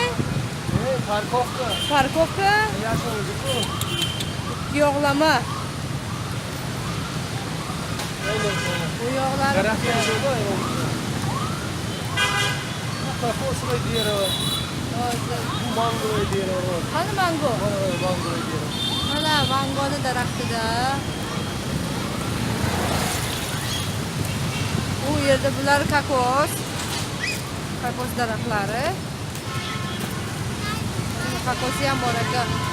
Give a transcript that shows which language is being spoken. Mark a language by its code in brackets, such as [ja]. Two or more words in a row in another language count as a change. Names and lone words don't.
[uz] Parkovka. Parkovka, Yaxshi o'zi-ku. yo'qlama. Bu yo'qlar. Daraxtlar yo'q-ku. [ru] Кокосовое дерево, mangoy дерево. [uz] Qani mango? [ru] Mangoy дерево. [uz] Mana mangoni daraxtida. Bu yerda bular kokos. Kokos daraxtlari. Kokosi ham bor ekan.